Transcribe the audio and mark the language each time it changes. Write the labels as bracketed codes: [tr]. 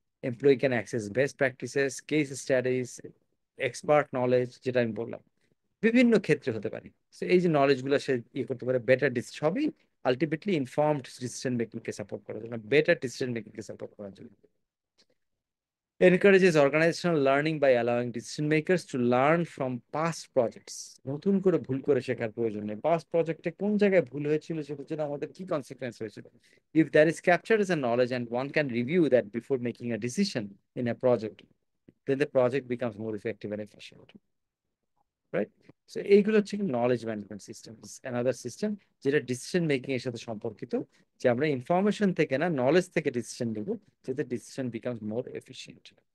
[en] employee can access best practices, case studies, expert knowledge, [bn] যেটা আমি বললাম বিভিন্ন ক্ষেত্রে হতে পারে। তো এই যে নলেজ গুলো সে ইয়ে করতে পারে, বেটার সবই আলটিমেটলি ইনফর্মড ডিসিশন মেকিং কে সাপোর্ট করার জন্য, বেটার ডিসিশন মেকিং কে সাপোর্ট করার জন্য। [en] Encourages organizational learning by allowing decision makers to learn from past projects. [bn] নতুন করে ভুল করে শেখার প্রয়োজন নেই, পাস্ট প্রজেক্টে কোন জায়গায় ভুল হয়েছিল, সেটার জন্য আমাদের কি কনসিকুয়েন্স হয়েছিল। [en] If that is captured as a knowledge and one can review that before making a decision in a project, then the project becomes more effective and efficient, right? [bn] So এইগুলো হচ্ছে কি knowledge management system, another system যেটা decision making এর সাথে সম্পর্কিত, যে আমরা information থেকে না, নলেজ থেকে ডিসিশন নেব, যাতে ডিসিশন বিকামস মোর এফিশিয়েন্ট।